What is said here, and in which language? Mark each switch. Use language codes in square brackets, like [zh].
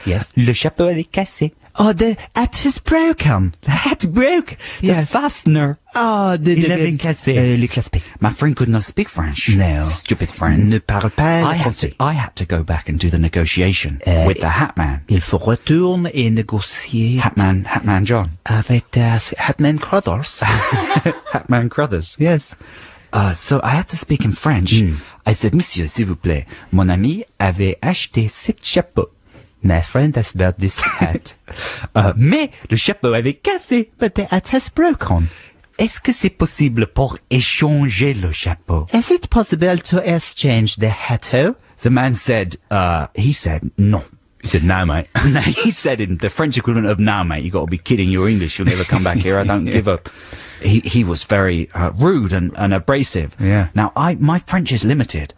[en] Yes. [fr] Le chapeau avait cassé. [en] Oh, the hat is broken. The hat broke. Yes. The fastener. Oh, [fr] Il avait cassé. Le claspé. [en] My friend could not speak French. No. Stupid friend. [fr] Ne parle pas [en] I [fr] français. [en] had to go back and do the negotiation with the hat man. [fr] Il faut retourner et négocier [en] Hatman John. [fr] avec Hatman Crothers. [en] Hatman Crothers. Yes. So I had to speak in French. I said, [fr] Monsieur, s'il vous plaît, mon ami avait acheté 7 chapeaux. [en] My friend has bought this hat. [fr] Mais le chapeau avait cassé. [en] But the hat has broken. [fr] Est-ce que c'est possible pour échanger le chapeau? [en] Is it possible to exchange the hat? The man said, he said, non. He said, no, mate. No, he said in the French equivalent of "Nah, mate, you got to be kidding. You're English. You'll never come back here. I don't give up." He was very rude and abrasive. Yeah. Now my French is limited,